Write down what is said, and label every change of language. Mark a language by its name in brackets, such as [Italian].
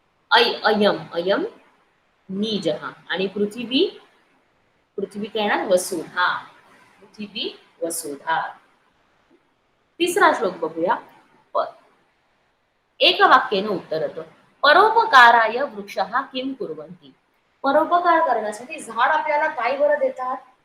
[Marathi] अयम, अयम निज. आणि पृथ्वी पृथ्वी काय येणार? वसुधा. पृथ्वी वसुधा. तिसरा श्लोक बघूया. प- एक वाक्याने उत्तर येतं. [Sanskrit] परोपकाराय वृक्षः किं कुर्वन्ति. [Marathi] परोपकार करण्यासाठी झाड आपल्याला काय बरं देतात?